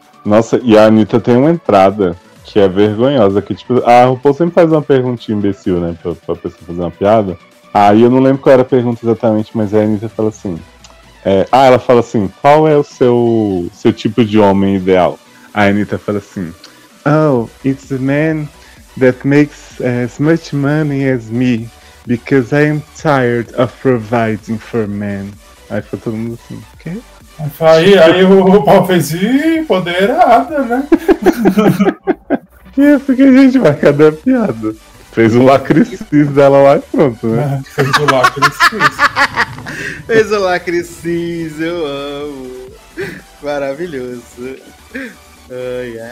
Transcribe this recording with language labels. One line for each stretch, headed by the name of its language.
Portuguese: Nossa, e a Anitta tem uma entrada que é vergonhosa, que tipo, a RuPaul sempre faz uma perguntinha imbecil, né, pra pessoa fazer uma piada. Aí eu não lembro qual era a pergunta exatamente, mas a Anitta fala assim, ela fala assim, qual é o seu tipo de homem ideal?
English: A Anitta fala assim, oh, it's a man that makes as much money as me, because I am tired of providing for men.
Portuguese: Aí ficou todo mundo assim, ok? Aí o RuPaul fez, empoderada, né? E eu fiquei, gente, vai, cadê a piada? Fez o lacrecis dela lá e pronto, né? Fez o lacrecis. Fez o lacrecis, eu amo. Maravilhoso. Ai, ai.